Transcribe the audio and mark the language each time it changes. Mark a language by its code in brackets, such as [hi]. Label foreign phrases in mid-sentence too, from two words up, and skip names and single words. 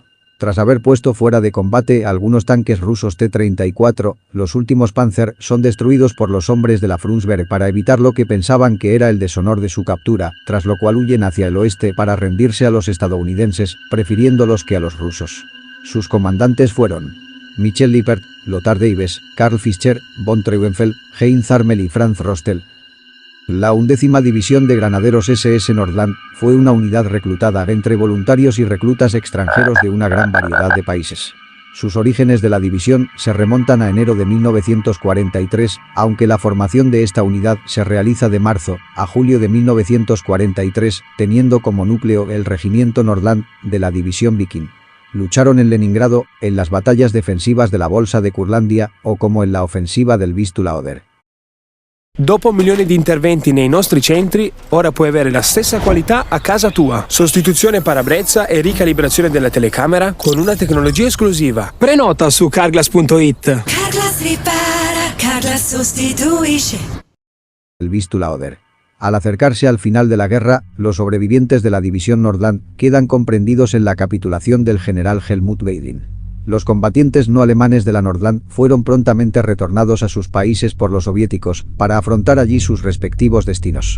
[es] Tras haber puesto fuera de combate algunos tanques rusos T-34, los últimos Panzer son destruidos por los hombres de la Frundsberg para evitar lo que pensaban que era el deshonor de su captura, tras lo cual huyen hacia el oeste para rendirse a los estadounidenses, prefiriéndolos que a los rusos. Sus comandantes fueron Michel Lippert, Lothar Deives, Karl Fischer, von Treuenfeld, Heinz Armel y Franz Rostel. La 11ª División de Granaderos SS Nordland fue una unidad reclutada entre voluntarios y reclutas extranjeros de una gran variedad de países. Sus orígenes de la división se remontan a enero de 1943, aunque la formación de esta unidad se realiza de marzo a julio de 1943, teniendo como núcleo el Regimiento Nordland de la División Viking. Lucharon en Leningrado, en las batallas defensivas de la Bolsa de Curlandia o como en la ofensiva del Vistula Oder. [it] Dopo milioni di interventi nei nostri centri, ora puoi avere la stessa qualità a casa tua. Sostituzione parabrezza e ricalibrazione della telecamera con una tecnologia esclusiva. Prenota su carglass.it. Carglass ripara, Carglass sostituisce. [es] El Vistula Oder. Al acercarse al final de la guerra, los sobrevivientes de la División Nordland quedan comprendidos en la capitulación del general Helmut Weidling. Los combatientes no alemanes de la Nordland fueron prontamente retornados a sus países por los soviéticos para afrontar allí sus respectivos destinos.